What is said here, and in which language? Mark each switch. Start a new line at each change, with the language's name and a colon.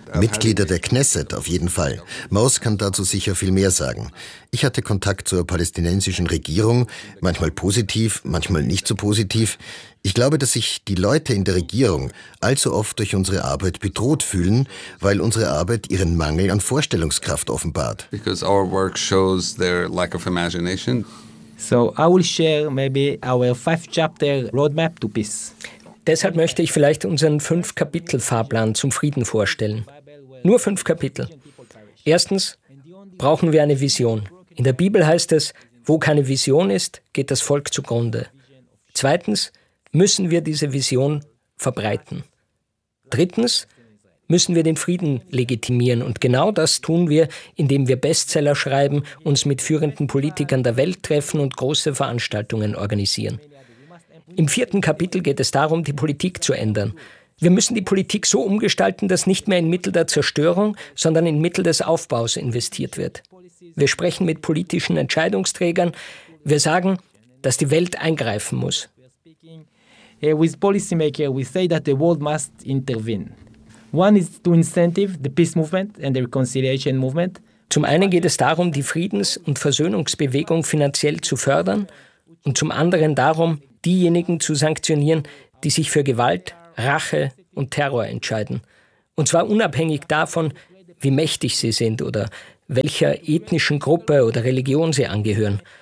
German: Mitglieder der Knesset, auf jeden Fall. Maoz kann dazu sicher viel mehr sagen. Ich hatte Kontakt zur palästinensischen Regierung, manchmal positiv, manchmal nicht so positiv. Ich glaube, dass sich die Leute in der Regierung allzu oft durch unsere Arbeit bedroht fühlen, weil unsere Arbeit ihren Mangel an Vorstellungskraft offenbart.
English: Because our work shows their lack of imagination. So I will share maybe our 5-chapter roadmap to peace.
German: Deshalb möchte ich vielleicht unseren 5-Kapitel-Fahrplan zum Frieden vorstellen. Nur 5 Kapitel. Erstens brauchen wir eine Vision. In der Bibel heißt es, wo keine Vision ist, geht das Volk zugrunde. Zweitens müssen wir diese Vision verbreiten. Drittens müssen wir den Frieden legitimieren. Und genau das tun wir, indem wir Bestseller schreiben, uns mit führenden Politikern der Welt treffen und große Veranstaltungen organisieren. Im 4. Kapitel geht es darum, die Politik zu ändern. Wir müssen die Politik so umgestalten, dass nicht mehr in Mittel der Zerstörung, sondern in Mittel des Aufbaus investiert wird. Wir sprechen mit politischen Entscheidungsträgern. Wir sagen, dass die Welt eingreifen muss.
English: With policymakers, we say that the world must intervene. One is to incentive the peace movement and the reconciliation movement.
German: Zum einen geht es darum, die Friedens- und Versöhnungsbewegung finanziell zu fördern und zum anderen darum, diejenigen zu sanktionieren, die sich für Gewalt, Rache und Terror entscheiden. Und zwar unabhängig davon, wie mächtig sie sind oder welcher ethnischen Gruppe oder Religion sie angehören.